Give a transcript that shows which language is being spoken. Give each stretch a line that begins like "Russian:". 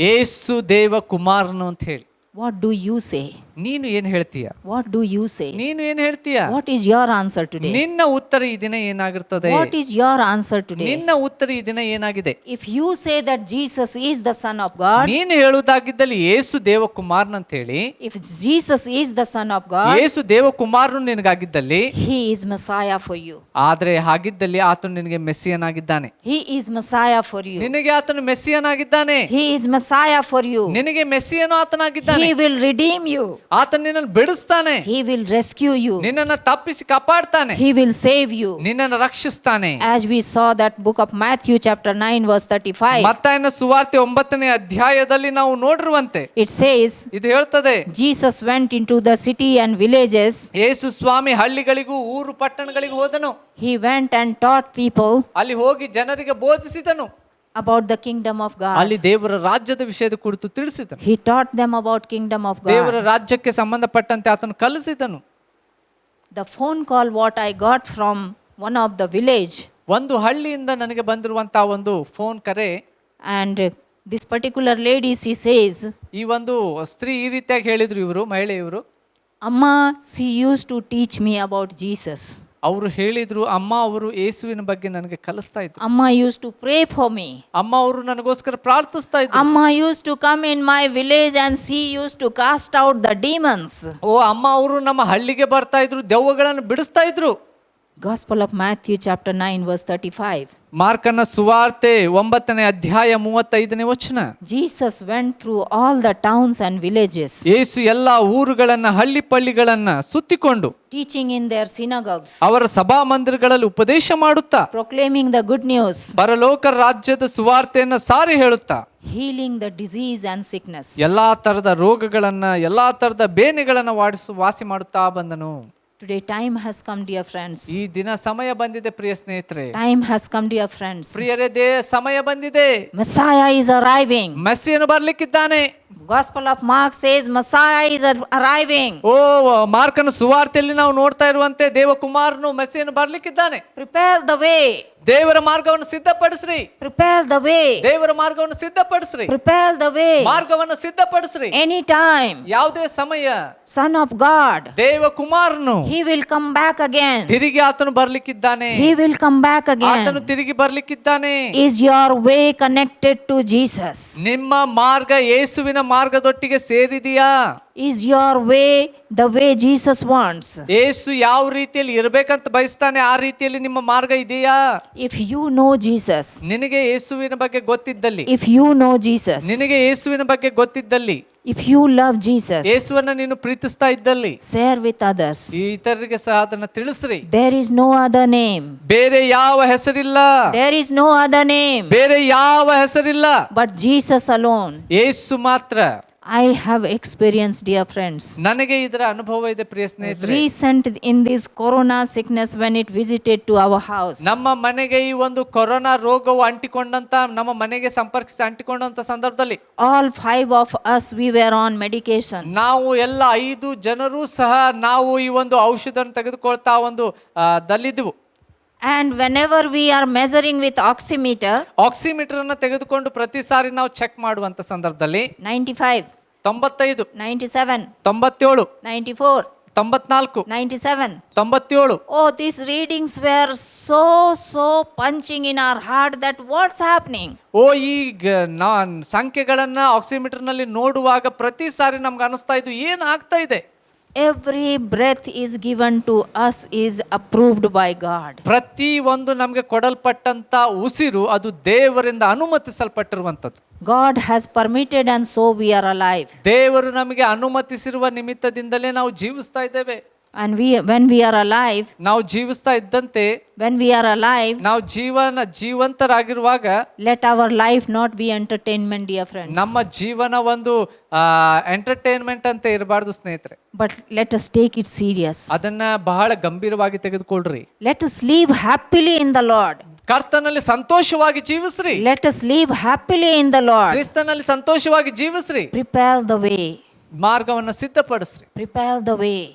Kannada: ಯೇಸು ದೇವಕುಮಾರನು ಅಂತ ಹೇಳಿ.
English: What do you say?
Kannada: ನೀನು ಏನ್ ಹೇಳ್ತೀಯ?
English: What do you say?
Kannada: ನೀನು ಏನ್ ಹೇಳ್ತೀಯ?
English: What is your answer today?
Kannada: ನಿನ್ನ ಉತ್ತರ ಈ ದಿನ ಏನಾಗಿರ್ತದೆ?
English: What is your answer today?
Kannada: ನಿನ್ನ ಉತ್ತರ ಈ ದಿನ ಏನಾಗಿದೆ?
English: If you say that Jesus is the Son of God,
Kannada: ನೀನು ಹೇಳುವುದಾಗಿದ್ದಲ್ಲಿ ಯೇಸು ದೇವಕುಮಾರನ್ ಅಂತ ಹೇಳಿ,
English: if Jesus is the Son of God,
Kannada: Yesu ದೇವಕುಮಾರನು ನಿನಗಾಗಿದ್ದಲ್ಲಿ,
English: He is Messiah for you.
Kannada: ಆದ್ರೆ ಹಾಗಿದ್ದಲ್ಲಿ ಆತನು ನಿನಗೆ ಮೆಸ್ಸಿಯನಾಗಿದ್ದಾನೆ.
English: He is Messiah for you.
Kannada: ನಿನಗೆ ಆತನು ಮೆಸ್ಸಿಯನಾಗಿದ್ದಾನೆ.
English: He is Messiah for you.
Kannada: ನಿನಗೆ ಮೆಸ್ಸಿಯನು ಆತನಾಗಿದ್ದಾನೆ.
English: He will redeem you.
Kannada: ಆತನು ನಿನ್ನನ್ನು ಬಿಡಿಸ್ತಾನೆ.
English: He will rescue you.
Kannada: ನಿನ್ನನ್ನು ತಪ್ಪಿಸಿ ಕಾಪಾಡ್ತಾನೆ.
English: He will save you.
Kannada: ನಿನ್ನನ್ನು ರಕ್ಷಿಸ್ತಾನೆ.
English: As we saw that book of Matthew chapter 9 verse 35.
Kannada: ಮತ್ತಾಯನ ಸುವಾರ್ತೆ 9ನೇ ಅಧ್ಯಾಯದಲ್ಲಿ ನಾವು ನೋಡಿರುವಂತೆ
English: It says,
Kannada: ಇದು ಹೇಳ್ತದೆ,
English: Jesus went into the city and villages.
Kannada: ಯೇಸು ಸ್ವಾಮಿ ಹಳ್ಳಿಗಳಿಗೂ ಊರು ಪಟ್ಟಣಗಳಿಗೂ ಹೋದನು.
English: He went and taught people
Kannada: ಅಲ್ಲಿ ಹೋಗಿ ಜನರಿಗೆ ಬೋಧಿಸಿದನು.
English: about the kingdom of God.
Kannada: ಅಲ್ಲಿ ದೇವರ ರಾಜ್ಯದ ವಿಷಯದ ಕುರಿತು ತಿಳಿಸಿದನು.
English: He taught them about kingdom of
Kannada: ದೇವರ
English: God.
Kannada: ರಾಜ್ಯಕ್ಕೆ ಸಂಬಂಧಪಟ್ಟಂತೆ ಆತನು ಕಲಿಸಿದನು.
English: The phone call what I got from one of the village,
Kannada: ಒಂದು ಹಳ್ಳಿಯಿಂದ ನನಗೆ ಬಂದಿರುವಂತಹ ಒಂದು ಫೋನ್ ಕರೆ,
English: and this particular lady, she says,
Kannada: ಈ ಒಂದು ಸ್ತ್ರೀ ಈ ರೀತಿಯಾಗಿ ಹೇಳಿದ್ರು, ಇವರು ಮಹಿಳೆ, ಇವರು
English: Amma, she used to teach me about Jesus.
Kannada: ಅವರು ಹೇಳಿದ್ರು, ಅಮ್ಮ ಅವರು ಯೇಸುವಿನ ಬಗ್ಗೆ ನನಗೆ ಕಲಿಸ್ತಾ ಇದ್ರು.
English: Amma used to pray for me.
Kannada: ಅಮ್ಮ ಅವರು ನನಗೋಸ್ಕರ ಪ್ರಾರ್ಥಿಸ್ತಾ ಇದ್ರು.
English: Amma used to come in my village and she used to cast out the demons.
Kannada: ಓ ಅಮ್ಮ ಅವರು ನಮ್ಮ ಹಳ್ಳಿಗೆ ಬರ್ತಾ ಇದ್ರು, ದೆವ್ವಗಳನ್ನು ಬಿಡಿಸ್ತಾ ಇದ್ರು.
English: Gospel of Matthew chapter 9 verse 35.
Kannada: ಮಾರ್ಕನ ಸುವಾರ್ತೆ 9ನೇ ಅಧ್ಯಾಯ 35ನೇ ವಚನ.
English: Jesus went through all the towns and villages,
Kannada: ಯೇಸು ಎಲ್ಲಾ ಊರುಗಳನ್ನ ಹಳ್ಳಿ ಪಳ್ಳಿಗಳನ್ನ ಸುತ್ತಿಕೊಂಡು
English: teaching in their synagogues,
Kannada: ಅವರ ಸಭಾ ಮಂದಿರಗಳಲ್ಲಿ ಉಪದೇಶ ಮಾಡುತ್ತಾ,
English: proclaiming the good news,
Kannada: ಪರಲೋಕ ರಾಜ್ಯದ ಸುವಾರ್ತೆಯನ್ನ ಸಾರಿ ಹೇಳುತ್ತಾ,
English: healing the disease and sickness.
Kannada: ಎಲ್ಲಾ ತರದ ರೋಗಗಳನ್ನ, ಎಲ್ಲಾ ತರದ ಬೇನೆಗಳನ್ನ ವಾಸಿ ಮಾಡುತ್ತಾ ಬಂದನು.
English: Today time has come, dear friends.
Kannada: ಈ ದಿನ ಸಮಯ ಬಂದಿದೆ ಪ್ರಿಯ ಸ್ನೇಹಿತರೆ,
English: Time has come, dear friends.
Kannada: ಪ್ರಿಯರೇ, ಸಮಯ ಬಂದಿದೆ.
English: Messiah is arriving.
Kannada: ಮೆಸ್ಸಿಯನು ಬರ್ಲಿಕ್ಕಿದ್ದಾನೆ.
English: Gospel of Mark says Messiah is arriving.
Kannada: ಓ ಮಾರ್ಕನ ಸುವಾರ್ತೆಯಲ್ಲಿ ನಾವು ನೋಡ್ತಾ ಇರುವಂತೆ ದೇವಕುಮಾರನು ಮೆಸ್ಸಿಯನು ಬರ್ಲಿಕ್ಕಿದ್ದಾನೆ.
English: Prepare the way.
Kannada: ದೇವರ ಮಾರ್ಗವನ್ನು ಸಿದ್ಧಪಡಿಸ್ರಿ.
English: Prepare the way.
Kannada: ದೇವರ ಮಾರ್ಗವನ್ನು ಸಿದ್ಧಪಡಿಸ್ರಿ.
English: Prepare the way.
Kannada: ಮಾರ್ಗವನ್ನು ಸಿದ್ಧಪಡಿಸ್ರಿ.
English: Anytime.
Kannada: ಯಾವುದೇ ಸಮಯ
English: Son of God.
Kannada: ದೇವಕುಮಾರನು
English: He will come back again.
Kannada: ತಿರುಗಿ ಆತನು ಬರ್ಲಿಕ್ಕಿದ್ದಾನೆ.
English: He will come back
Kannada: ಆತನು
English: again.
Kannada: ತಿರುಗಿ ಬರ್ಲಿಕ್ಕಿದ್ದಾನೆ.
English: Is your way connected to Jesus?
Kannada: ನಿಮ್ಮ ಮಾರ್ಗ ಯೇಸುವಿನ ಮಾರ್ಗದೊಟ್ಟಿಗೆ ಸೇರಿದೆಯಾ?
English: Is your way the way Jesus wants?
Kannada: ಯೇಸು ಯಾವ ರೀತಿಯಲ್ಲಿ ಇರ್ಬೇಕಂತ ಬಯಸ್ತಾನೆ ಆ ರೀತಿಯಲ್ಲಿ ನಿಮ್ಮ ಮಾರ್ಗ ಇದೆಯಾ?
English: If you know Jesus,
Kannada: ನಿನಗೆ ಯೇಸುವಿನ ಬಗ್ಗೆ ಗೊತ್ತಿದ್ದಲ್ಲಿ,
English: if you know Jesus,
Kannada: ನಿನಗೆ ಯೇಸುವಿನ ಬಗ್ಗೆ ಗೊತ್ತಿದ್ದಲ್ಲಿ,
English: if you love Jesus,
Kannada: ಯೇಸುವನ್ನ ನೀನು ಪ್ರೀತಿಸ್ತಾ ಇದ್ದಲ್ಲಿ,
English: share with others.
Kannada: ಈ ಇತರರಿಗೆ ಸಹ ಅದನ್ನ ತಿಳಿಸ್ರಿ.
English: There is no other name.
Kannada: ಬೇರೆ ಯಾವ ಹೆಸರಿಲ್ಲ,
English: There is no other name
Kannada: ಬೇರೆ ಯಾವ ಹೆಸರಿಲ್ಲ,
English: but Jesus alone.
Kannada: ಯೇಸು ಮಾತ್ರ.
English: I have experienced, dear friends.
Kannada: ನನಗೆ ಇದರ ಅನುಭವ ಇದೆ ಪ್ರಿಯ ಸ್ನೇಹಿತರೆ.
English: Recent in this corona sickness when it visited to our house.
Kannada: ನಮ್ಮ ಮನೆಗೆ ಈ ಒಂದು ಕೊರೋನಾ ರೋಗವು ಅಂಟಿಕೊಂಡಂತ ನಮ್ಮ ಮನೆಗೆ ಸಂಪರ್ಕಿಸಿ ಅಂಟಿಕೊಂಡಂತ ಸಂದರ್ಭದಲ್ಲಿ
English: All 5 of us, we were on medication.
Kannada: ನಾವು ಎಲ್ಲ 5 ಜನರು ಸಹ ನಾವು ಈ ಒಂದು ಔಷಧವನ್ನು ತೆಗೆದುಕೊಳ್ತಾ ಒಂದು ದಲ್ಲಿದ್ದೆವು.
English: And whenever we are measuring with oximeter,
Kannada: oximeter ಅನ್ನ ತೆಗೆದುಕೊಂಡು ಪ್ರತಿ ಸಾರಿ ನಾವು ಚೆಕ್ ಮಾಡುವಂತ ಸಂದರ್ಭದಲ್ಲಿ
English: 95,
Kannada: 95,
English: 97,
Kannada: 97,
English: 94,
Kannada: 94,
English: 97.
Kannada: 97.
English: Oh, these readings were so punching in our heart that what's happening?
Kannada: ಓ ಈ ಸಂಖ್ಯೆಗಳನ್ನ ಆಕ್ಸಿಮೀಟರ್ ನಲ್ಲಿ ನೋಡುವಾಗ ಪ್ರತಿ ಸಾರಿ ನಮ್ಗೆ ಅನಿಸ್ತಾ ಇದ್ದು ಏನ್ ಆಗ್ತಾ ಇದೆ.
English: Every breath is given to us is approved by God.
Kannada: ಪ್ರತಿ ಒಂದು ನಮ್ಗೆ ಕೊಡಲ್ಪಟ್ಟಂತ ಉಸಿರು ಅದು ದೇವರಿಂದ ಅನುಮತಿಸಲ್ಪಟ್ಟಿರುವಂತದ್ದು.
English: God has permitted and so we are alive.
Kannada: ದೇವರು ನಮಗೆ ಅನುಮತಿಸಿರುವ ನಿಮಿತ್ತದಿಂದಲೇ ನಾವು ಜೀವಿಸ್ತಾ ಇದ್ದೇವೆ.
English: And when we are alive,
Kannada: ನಾವು ಜೀವಿಸ್ತಾ ಇದ್ದಂತೆ,
English: when we are alive,
Kannada: ನಾವು ಜೀವಂತರಾಗಿರುವಾಗ
English: let our life not be entertainment, dear friends.
Kannada: ನಮ್ಮ ಜೀವನ ಒಂದು ಎಂಟರ್ಟೈನ್ಮೆಂಟ್ ಅಂತ ಇರಬಾರ್ದು ಸ್ನೇಹಿತರೆ.
English: But let us take it serious.
Kannada: ಅದನ್ನ ಬಹಳ ಗಂಭೀರವಾಗಿ ತೆಗೆದುಕೊಳ್ಳ್ರಿ.
English: Let us live happily in the Lord.
Kannada: ಕರ್ತನಲ್ಲಿ ಸಂತೋಷವಾಗಿ ಜೀವಿಸ್ರಿ.
English: Let us live happily in the Lord.
Kannada: ಕ್ರಿಸ್ತನಲ್ಲಿ ಸಂತೋಷವಾಗಿ ಜೀವಿಸ್ರಿ.
English: Prepare the way.
Kannada: ಮಾರ್ಗವನ್ನ ಸಿದ್ಧಪಡಿಸ್ರಿ.
English: Prepare the way.